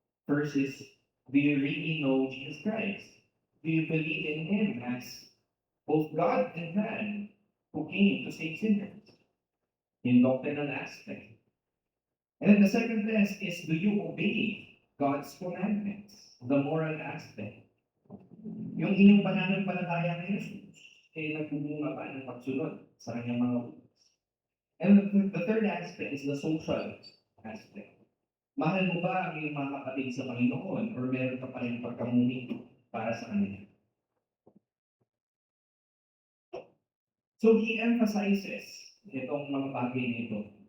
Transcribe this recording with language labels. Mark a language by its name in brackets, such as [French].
[English] First is, do you really know Jesus Christ? Do you believe in Him as both God and man who came to save sinners? In doctrinal aspect. And then the second test is, do you obey God's commandments? The moral aspect. [Filipino] Yung inyong pananampalataya kay Jesus, nagbumunga pa ng pagsunod sa kanyang mga utos. [English] And the third aspect is the social aspect. [Filipino] Mahal mo ba ang iyong mga kapatid sa Panginoon or meron ka pa rin pagkamuni para sa kanila? [English] So he emphasizes [Filipino] itong mga bagay nito.